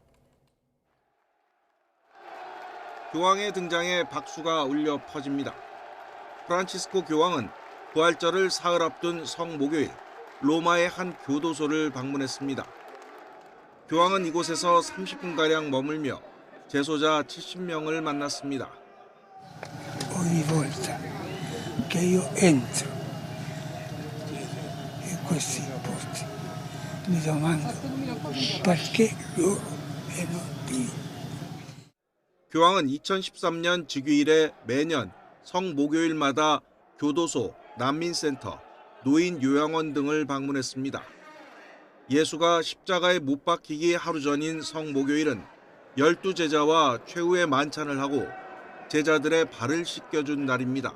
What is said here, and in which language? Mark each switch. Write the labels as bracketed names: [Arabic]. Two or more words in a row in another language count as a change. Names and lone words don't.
[Korean] 교황의 등장에 박수가 울려 퍼집니다. 프란치스코 교황은 부활절을 사흘 앞둔 성목요일 로마의 한 교도소를 방문했습니다. 교황은 이곳에서 30분가량 머물며 재소자 70명을 만났습니다. [Italian] Ogni volta che io entro in questi posti mi domando perché loro e non io. [Korean] 교황은 2013년 즉위일에 매년 성목요일마다 교도소, 난민센터, 노인 요양원 등을 방문했습니다. 예수가 십자가에 못 박히기 하루 전인 성목요일은 12제자와 최후의 만찬을 하고 제자들의 발을 씻겨준 날입니다.